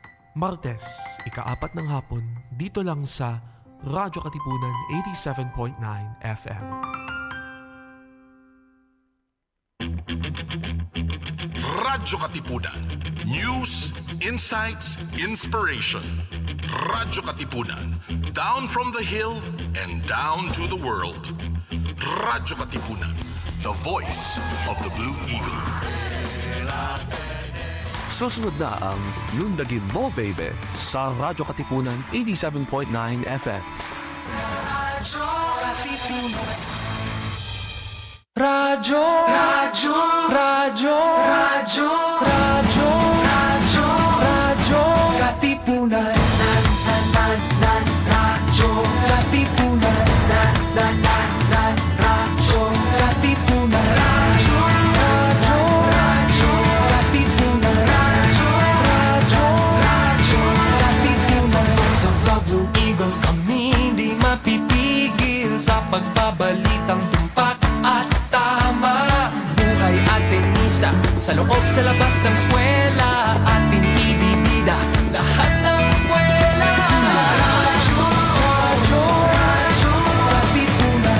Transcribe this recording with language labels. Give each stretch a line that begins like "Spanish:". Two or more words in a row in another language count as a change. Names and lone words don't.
Filipino: Martes, ika-4 ng hapon, dito lang sa Radyo Katipunan 87.9 FM. Radyo Katipunan.
English: News, insights, inspiration. Radyo Katipunan. Down from the hill and down to the world. Radyo Katipunan. The voice of the Blue Eagle.
Filipino: Susunod na ang Lundagin mo, Beybeh, sa Radyo Katipunan 87.9 FM. Radyo Katipunan. Radyo, radyo, radyo, radyo, radyo, radyo, radyo Katipunan. Radyo Katipunan. Radyo Katipunan. Radyo, radyo, radyo Katipunan. Radyo, radyo, radyo Katipunan. Sa The Blue Eagle kami di mapipigil sa pagbabalitang tumpak at tama. Buhay atenista sa loob sa labas ng eskwela, ating ibibida lahat ng kwela. Radyo, radyo, radyo Katipunan.